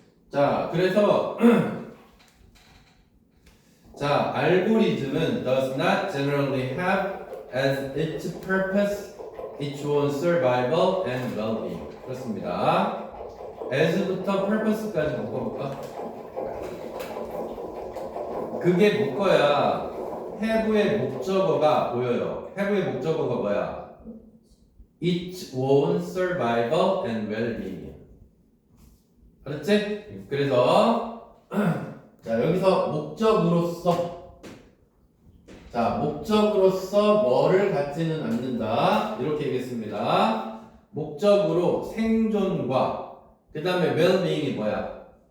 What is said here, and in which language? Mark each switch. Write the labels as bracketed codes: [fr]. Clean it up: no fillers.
[ko] 자, 그래서 자, 알고리즘은 [en] does not generally have as its purpose its own survival and well-being. [ko] 그렇습니다. as부터 purpose까지 묶어볼까? 그게 묶어야 have의 목적어가 보여요. have의 목적어가 뭐야? [en] its own survival and well-being. [ko] 알았지? 그래서 자, 여기서 목적으로서, 자, 목적으로서 뭐를 갖지는 않는다. 이렇게 얘기했습니다. 목적으로 생존과 그 다음에 well-being이 뭐야?